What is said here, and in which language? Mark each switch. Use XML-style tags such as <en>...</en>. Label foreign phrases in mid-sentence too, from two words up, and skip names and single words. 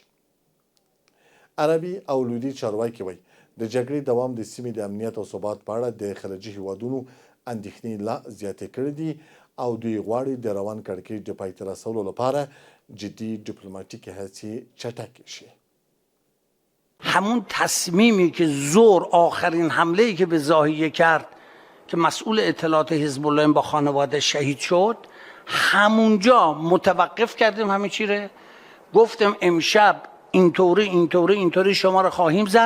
<ps>عربي او لویدیځ چارواکي وایي د جګړې دوام د سیمې د امنیت او ثبات په اړه د خلیجي هیوادونو اندېښنې لا زیاتې کړې دي او دوی غواړي د روان کړکېچ د پای ته رسولو لپاره جدي ډیپلوماټیکې هڅې چټکې شي.</ps> <fa>همون تصمیمی که ظهر آخرین حمله‌ای که به ضاحیه کرد که مسئول اطلاعات حزب الله با خانواده شهید شد، همونجا متوقف کردیم همه چی رو. گفتم امشب اینطوری شما رو خواهیم زد.</fa>